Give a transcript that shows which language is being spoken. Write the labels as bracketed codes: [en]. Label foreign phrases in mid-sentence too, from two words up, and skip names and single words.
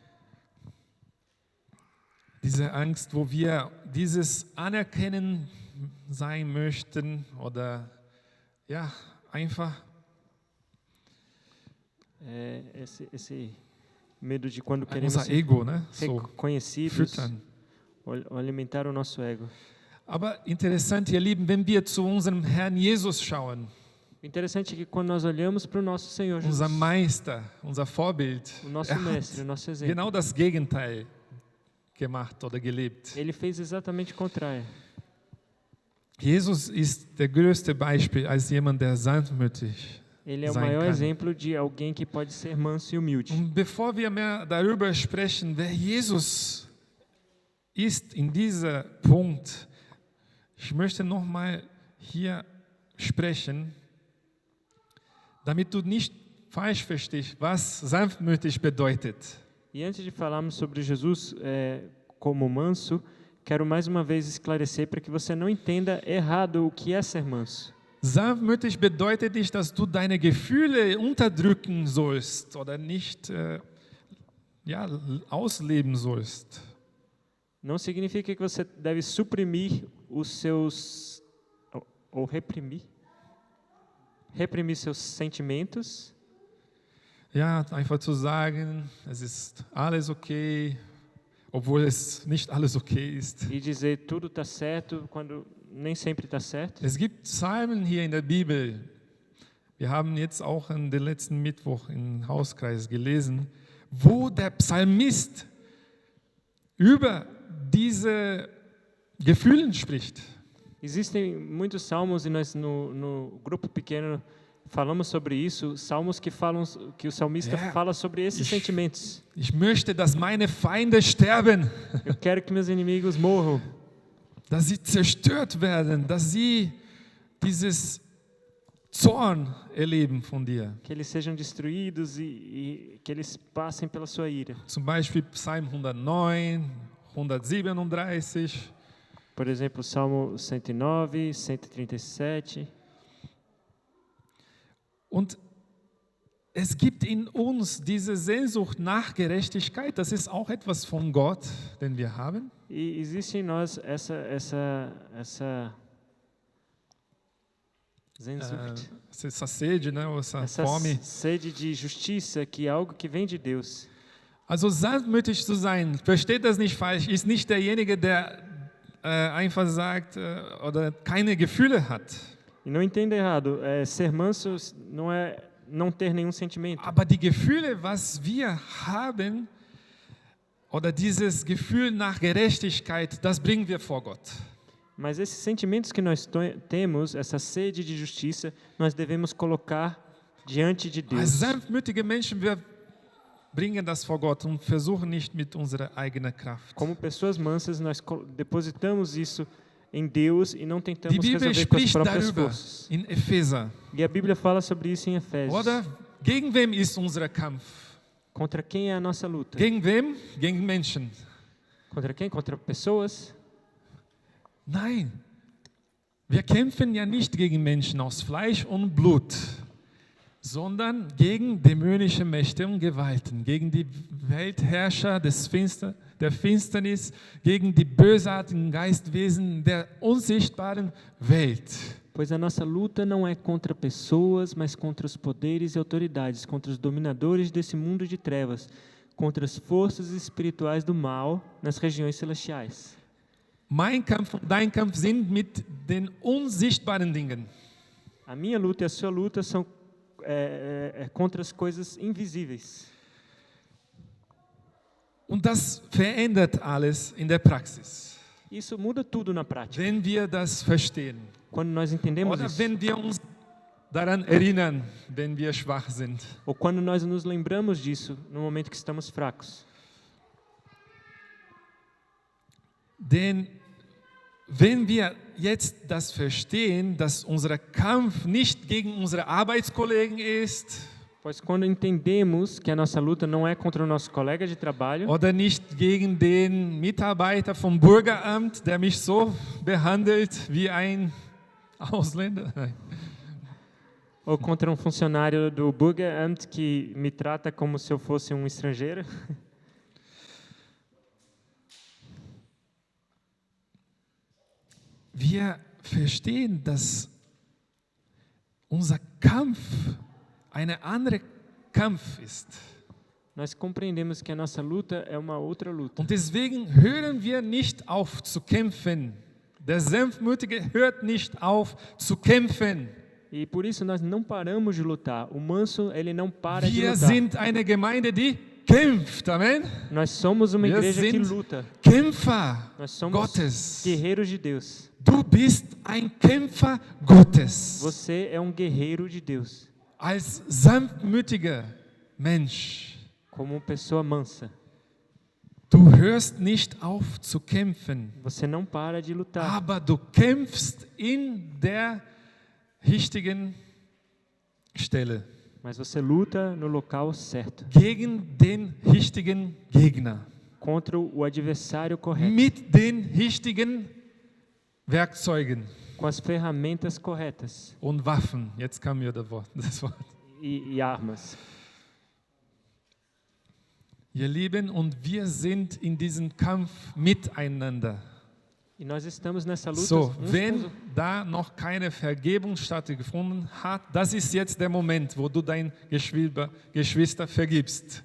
[de] Diese Angst, wo wir dieses Anerkennen sein möchten oder ja, einfach [pt] Esse medo de quando queremos [de] unser [pt] ser [de] Ego, ne? So [pt] reconhecidos, [de] füttern. [pt] ou alimentar o nosso ego. [de] Aber interessant, ihr Lieben, wenn wir zu unserem Herrn Jesus schauen, [pt] O interessante é que quando nós olhamos para o nosso Senhor Jesus, [de] unser Meister, unser Vorbild, [pt] o nosso mestre, o nosso exemplo, [de] genau das Gegenteil gemacht oder gelebt. [pt] ele fez exatamente o contrário. [de] Jesus ist der größte Beispiel als jemand, der sanftmütig [pt] Ele é o [de] sein [pt] maior [de] kann. [pt] exemplo de alguém que pode ser manso e humilde. [de] Und bevor wir mehr darüber sprechen, wer Jesus ist in diesem Punkt, ich möchte nochmal hier sprechen, damit du nicht falsch verstehst, was sanftmütig bedeutet. [pt] E antes de falarmos sobre Jesus como manso, quero mais uma vez esclarecer para que você não entenda errado o que é ser manso. [de] Sanftmütig bedeutet nicht, dass du deine Gefühle unterdrücken sollst oder nicht ausleben sollst. [pt] Não significa que você deve suprimir os seus ou reprimir seus sentimentos. [de] Ja, einfach zu sagen, es ist alles okay, obwohl es nicht alles okay ist. [pt] E dizer tudo está certo quando nem sempre está certo. [de] Es gibt Psalmen hier in der Bibel. Wir haben jetzt auch in den letzten Mittwoch im Hauskreis gelesen, wo der Psalmist über diese Gefühle spricht. [pt] Existem muitos salmos e nós no grupo pequeno falamos sobre isso, salmos que falam que o salmista fala sobre esses sentimentos. [de] Ich möchte, dass meine Feinde sterben, [pt] Eu quero que meus inimigos morram, [de] dass sie zerstört werden, dass sie dieses Zorn erleben von dir. [pt] que eles sejam destruídos e que eles passem pela sua ira. [de] Zum Beispiel Psalm 109, 137. [pt] Por exemplo, Salmo 109, 137. [de] Und es gibt in uns diese Sehnsucht nach Gerechtigkeit. Das ist auch etwas von Gott, den wir haben. [pt] E existe em nós essa Sehnsucht, Essa sede, né? Essa essa fome. sede de justiça, que é algo que vem de Deus. [de] Also sanftmütig zu sein, versteht das nicht falsch, ist nicht derjenige, der einfach sagt oder keine Gefühle hat. [pt] E não entenda errado, ser manso não é não ter nenhum sentimento. [de] Aber die Gefühle, was wir haben, oder dieses Gefühl nach Gerechtigkeit, das bringen wir vor Gott. [pt] Mas esses sentimentos que nós temos, essa sede de justiça, nós devemos colocar diante de [de] Als [pt] Deus. [de] sanftmütige Menschen, wir bringen das vor Gott und versuchen nicht mit unserer eigenen Kraft. [pt] Como pessoas mansas, nós depositamos isso em Deus e não [de] Die [pt] tentamos [de] Bibel [pt] resolver com as [de] spricht [pt] próprias [de] darüber [pt] forças. [de] in Epheser. [pt] E a Bíblia fala sobre isso em Efésios. [de] Oder? Gegen wem ist unser Kampf? [pt] Contra quem é a nossa luta? [de] Gegen wem? Gegen Menschen. [pt] Contra quem? Contra pessoas? [de] Nein, wir kämpfen ja nicht gegen Menschen aus Fleisch und Blut, sondern gegen dämonische Mächte und Gewalten, gegen die Weltherrscher der Finsternis, gegen die bösartigen Geistwesen der unsichtbaren Welt. [pt] Pois a nossa luta não é contra pessoas, mas contra os poderes e autoridades, contra os dominadores desse mundo de trevas, contra as forças espirituais do mal nas regiões celestiais. [de] Mein Kampf und dein Kampf sind mit den unsichtbaren Dingen. [pt] A minha luta e a sua luta são contra as coisas invisíveis. [de] Und das verändert alles in der Praxis, [pt] Isso muda tudo na prática. [de] wenn wir das verstehen. [pt] Quando nós entendemos [de] Oder [pt] isso, [de] wenn wir uns daran erinnern, wenn wir schwach sind. [pt] ou quando nós nos lembramos disso no momento que estamos fracos. [de] Denn wenn wir jetzt das verstehen, dass unser Kampf nicht gegen unsere Arbeitskollegen ist [pt] Pois quando entendemos que a nossa luta não é contra o nosso colega de trabalho, [de] oder nicht gegen den Mitarbeiter vom Bürgeramt, der mich so behandelt wie ein Ausländer. Nein. [pt] ou contra um funcionário do Bürgeramt que me trata como se eu fosse um estrangeiro, [de] Wir verstehen, dass unser Kampf ein anderer Kampf ist. [pt] nós compreendemos que a nossa luta é uma outra luta. [de] Und deswegen hören wir nicht auf zu kämpfen. Der Sanftmütige hört nicht auf zu kämpfen. [pt] E por isso nós não paramos de lutar. O manso, ele não para de [de] Wir [pt] lutar. [de] sind eine Gemeinde, die kämpft. Amen. [pt] Nós somos uma [de] Wir [pt] igreja que [de] sind [pt] luta. [de] Kämpfer [pt] Nós somos [de] Gottes. [pt] guerreiros de Deus. [de] Du bist ein Kämpfer Gottes. [pt] Você é um guerreiro de Deus. [de] als sanftmütiger Mensch. [pt] como uma pessoa mansa. [de] Du hörst nicht auf zu kämpfen, [pt] Você não para de lutar, [de] aber du kämpfst in der richtigen Stelle [pt] mas você luta no local certo, [de] gegen den richtigen Gegner [pt] contra o adversário correto, [de] mit den richtigen Werkzeugen [pt] com as ferramentas corretas [de] und Waffen. Jetzt kam mir das Wort. [pt] e armas. [de] Ihr Lieben, und wir sind in diesem Kampf miteinander. [pt] E nós estamos nessa luta [de] So, [pt] uns com os [de] wenn [pt] outros. [de] da noch keine Vergebung stattgefunden hat, das ist jetzt der Moment, wo du dein Geschwister vergibst.